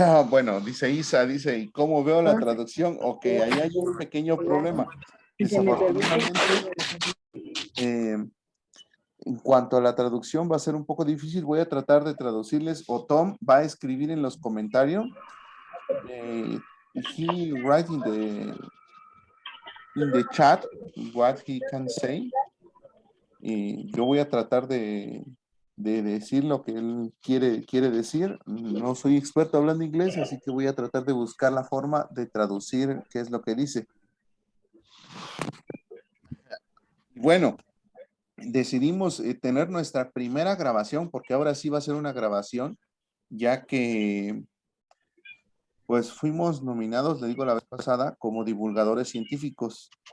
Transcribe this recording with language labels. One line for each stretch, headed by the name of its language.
Spanish: Bueno, dice Isa, ¿y cómo veo la traducción? Ok, ahí hay un pequeño problema. Desafortunadamente, en cuanto a la traducción va a ser un poco difícil. Voy a tratar de traducirles, o Tom va a escribir en los comentarios.
English: He write in the chat what he can say.
Spanish: Y yo voy a tratar de decir lo que él quiere decir. No soy experto hablando inglés, así que voy a tratar de buscar la forma de traducir qué es lo que dice. Bueno, decidimos tener nuestra primera grabación, porque ahora sí va a ser una grabación, ya que pues fuimos nominados, le digo la vez pasada, como divulgadores científicos.